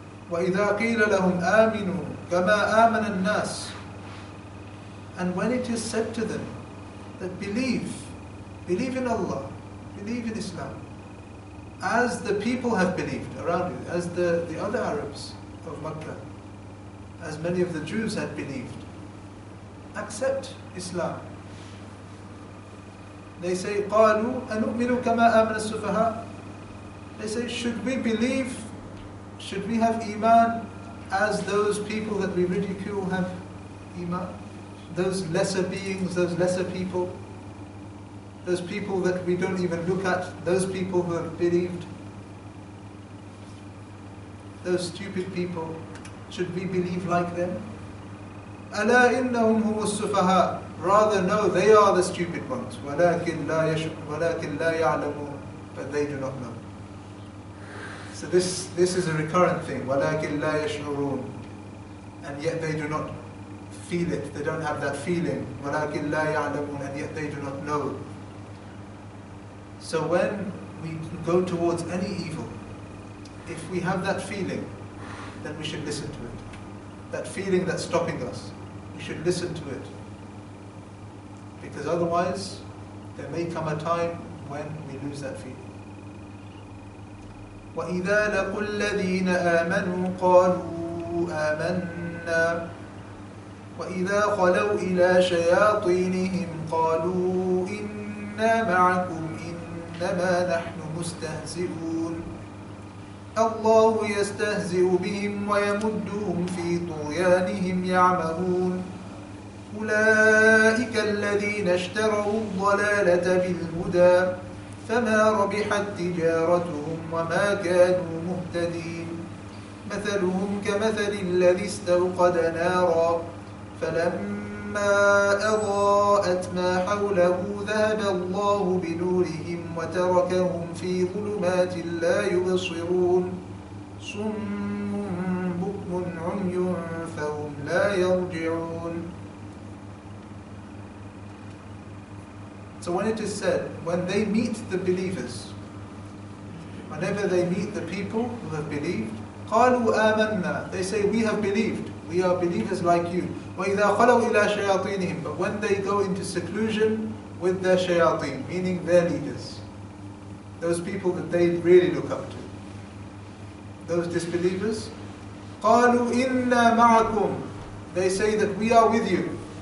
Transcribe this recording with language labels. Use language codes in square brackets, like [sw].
[ar] وَإِذَا قِيلَ لَهُمْ آمِنُوا كَمَا آمَنَ النَّاسِ, [en] and when it is said to them that believe in Allah, believe in Islam, as the people have believed around you, as the other Arabs of Makkah, as many of the Jews had believed, accept Islam. They say, [ar] قَالُوا أَنُؤْمِنُ كَمَا آمَنَ السُّفَهَاءُ. [en] They say, should we believe, should we have Iman as those people that we ridicule have Iman? Those lesser beings, those lesser people, those people that we don't even look at, those people who have believed, those stupid people, should we believe like them? [ar] أَلَا إِنَّهُمْ هُمُ السُّفَهَاءُ. [en] Rather, no, they are the stupid ones. [ar] وَلَكِنْ لَا يَعْلَمُونَ. [en] But they do not know. So this is a recurrent thing. [ar] وَلَكِنْ لَا يَشْعُرُونَ. [en] And yet they do not feel it. They don't have that feeling. [ar] وَلَكِنْ لَا يَعْلَمُونَ. [en] And yet they do not know. So when we go towards any evil, if we have that feeling, then we should listen to it. That feeling that's stopping us, we should listen to it. Because otherwise, there may come a time when we lose that feeling. [ar] وَإِذَا لَقُوا الَّذِينَ آمَنُوا قَالُوا آمَنَّا وَإِذَا خَلَوْا إِلَى شَيَاطِينِهِمْ قَالُوا إِنَّا مَعَكُمْ إِنَّمَا نَحْنُ مُسْتَهْزِئُونَ اللَّهُ يَسْتَهْزِئُ بِهِمْ وَيَمُدُّهُمْ فِي طُغْيَانِهِمْ يَعْمَهُونَ أولئك الذين اشتروا الضلالة بالهدى فما ربحت تجارتهم وما كانوا مهتدين مثلهم كمثل الذي استوقد نارا فلما أضاءت ما حوله ذهب الله بنورهم وتركهم في ظلمات لا يبصرون صم بكم عمي فهم لا يرجعون. [en] So when it is said, when they meet the believers, whenever they meet the people who have believed, [ar] قَالُوا آمَنَّا, [en] they say, we have believed, we are believers like you. [ar] وَإِذَا خَلَوْا إِلَى شَيَاطِينِهِمْ, [en] but when they go into seclusion with their shayateen, meaning their leaders, those people that they really look up to, those disbelievers, [ar] قَالُوا إِنَّا مَعَكُمْ, [en] they say that we are with you.